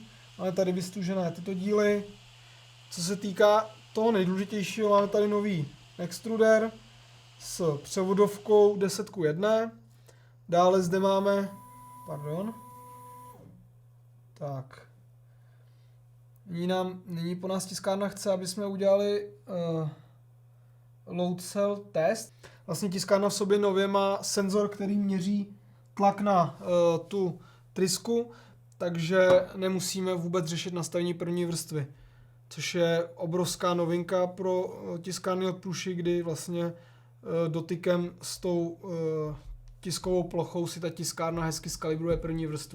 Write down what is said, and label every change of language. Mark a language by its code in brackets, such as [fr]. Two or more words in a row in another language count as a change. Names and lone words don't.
[cs] Máme tady vystužené tyto díly. Co se týká toho nejdůležitějšího, máme tady nový extruder s převodovkou 10:1. Dále zde máme, tak. Nyní po nás tiskárna chce, aby jsme udělali [en] load cell test. [cs] Vlastně tiskárna v sobě nově má senzor, který měří tlak na tu trysku, takže nemusíme vůbec řešit nastavení první vrstvy. Což je obrovská novinka pro tiskárny od Prusy, kdy vlastně dotykem s tou tiskovou plochou si ta tiskárna hezky skalibruje první vrstvu.